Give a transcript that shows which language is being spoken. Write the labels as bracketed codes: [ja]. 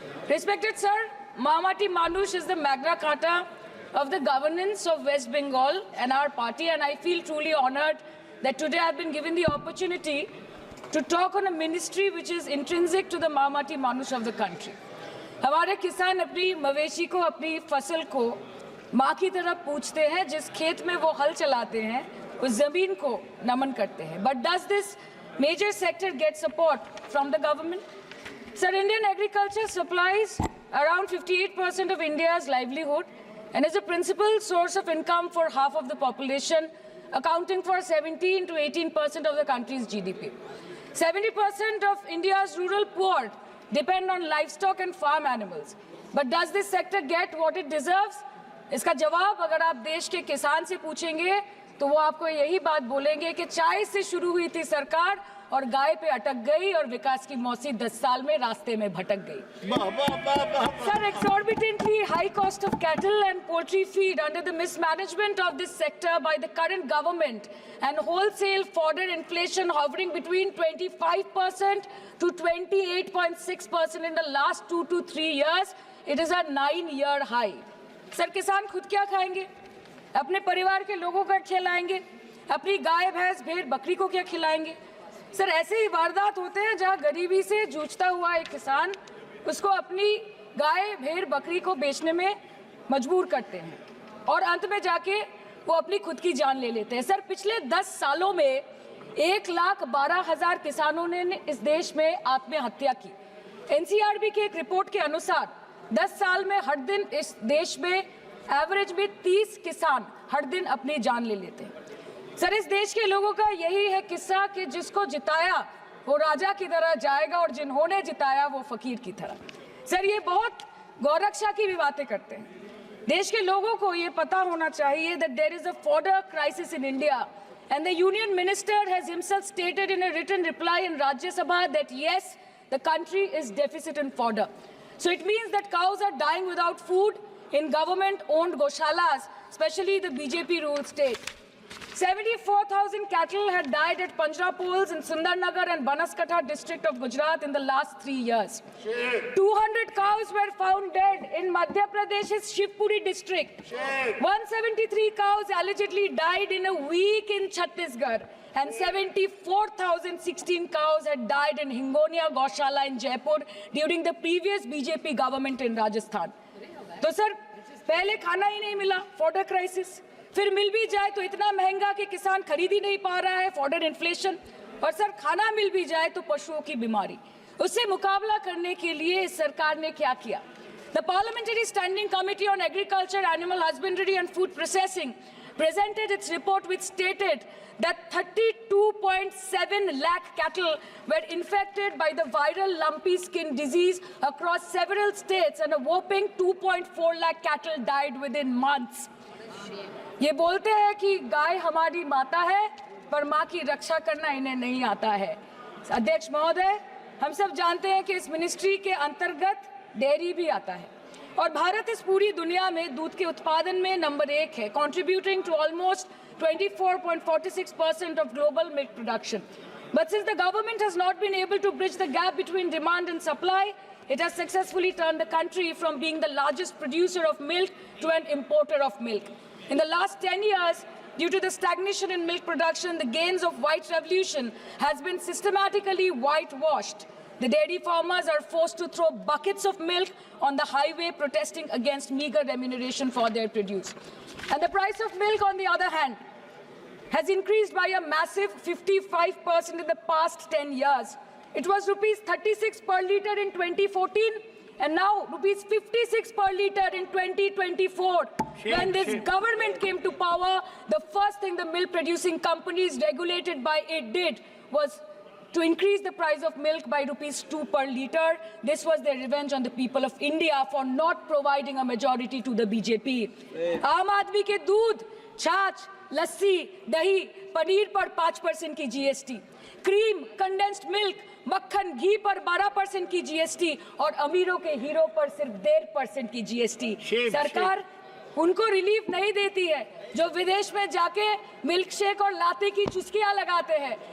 [en] Respected sir, Mamati Manush is the Magna Carta of the governance of West Bengal and our party, and I feel truly honored that today I've been given the opportunity to talk on a ministry which is intrinsic to the Mamati Manush of the country. [hi] हमारे किसान अपनी मवेशी को, अपनी फसल को माँ की तरह पूछते हैं, जिस खेत में वो हल चलाते हैं उस जमीन को नमन करते हैं। [en] But does this major sector get support from the government? Sir, Indian agriculture supplies around 58% of India's livelihood and is a principal source of income for half of the population, accounting for 17 to 18% of the country's GDP. 70% of India's rural poor depend on livestock and farm animals. But does this sector get what it deserves? [hi] इसका जवाब अगर आप देश के किसान से पूछेंगे तो वो आपको यही बात बोलेंगे कि चाय से शुरू हुई थी सरकार और गाय पे अटक गई और विकास की मौसी 10 साल में रास्ते में भटक गई. [en] Sir, exorbitantly high cost of cattle and poultry feed under the mismanagement of this sector by the current government and wholesale fodder inflation hovering between 25% to 28.6% in the last 2 to 3 years, it is a 9-year high. [hi] Sir, किसान खुद क्या खाएंगे? अपने परिवार के लोगों का खिलाएंगे? अपनी गाय भैंस भेड़ बकरी को क्या खिलाएंगे? सर, ऐसे ही वारदात होते हैं जहां गरीबी से जूझता हुआ एक किसान उसको अपनी गाय भेड़ बकरी को बेचने में मजबूर करते हैं और अंत में जाके वो अपनी खुद की जान ले लेते हैं. सर, पिछले 10 सालों में 1,12,000 किसानों ने इस देश में आत्महत्या की. एनसीआरबी की एक रिपोर्ट के अनुसार 10 साल में हर दिन इस देश में एवरेज में 30 किसान हर दिन अपनी जान ले लेते हैं. सर, इस देश के लोगों का यही है किस्सा कि जिसको जिताया वो राजा की तरह जाएगा और जिन्होंने जिताया वो फकीर की तरह. सर, ये बहुत गौरक्षा की भी बातें करते हैं. देश के लोगों को ये पता होना चाहिए [en] that there is a fodder crisis in India and the union minister has himself stated in a written reply in Rajya Sabha that yes, the country is deficit in fodder. So it means that cows are dying without food in government-owned goshalas, especially the BJP-ruled state. 74,000 cattle had died at Panjrapols in Sundarnagar and Banaskantha district of Gujarat in the last 3 years. 200 cows were found dead in Madhya Pradesh's Shivpuri district. 173 cows allegedly died in a week in Chhattisgarh. And 74,016 cows had died in Hingonia Goshala in Jaipur during the previous BJP government in Rajasthan. [hi] तो sir, पहले खाना ही नहीं मिला, fodder crisis. फिर मिल भी जाए तो इतना महंगा कि किसान खरीद ही नहीं पा रहा है, फॉडर इन्फ्लेशन. और सर, खाना मिल भी जाए तो पशुओं की बीमारी. उससे मुकाबला करने के लिए इस सरकार ने क्या किया? [en] The Parliamentary Standing Committee on Agriculture, Animal Husbandry and Food Processing presented its report which stated that 32.7 lakh cattle were infected by the viral lumpy skin disease across several states and a whopping 2.4 lakh cattle died within months. [hi] ये बोलते हैं कि गाय हमारी माता है पर माँ की रक्षा करना इन्हें नहीं आता है. अध्यक्ष महोदय, हम सब जानते हैं कि इस मिनिस्ट्री के अंतर्गत डेयरी भी आता है और भारत इस पूरी दुनिया में दूध के उत्पादन में नंबर 1 है, [en] contributing to almost 24.46% of global milk production. But since the government has not been able to bridge the gap between demand and supply, it has successfully turned the country from being the largest producer of milk to an importer of milk. In the last 10 years, due to the stagnation in milk production, the gains of white revolution has been systematically whitewashed. The dairy farmers are forced to throw buckets of milk on the highway protesting against meager remuneration for their produce. And the price of milk, on the other hand, has increased by a massive 55% in the past 10 years. It was rupees 36 per litre in 2014 and now rupees 56 per litre in 2024. When this government came to power, the first thing the milk producing companies regulated by it did was to increase the price of milk by rupees 2 per litre. This was their revenge on the people of India for not providing a majority to the BJP. [hi] आम आदमी के दूध, छाछ, लस्सी, दही, पनीर पर 5% की GST, cream, condensed milk, मक्खन, घी पर 12% की GST और अमीरों के हीरो पर सिर्फ 1.5% की GST. सरकार उनको रिलीफ नहीं देती है जो विदेश में जाके मिल्क शेक और लाते की चुस्कियां लगाते हैं.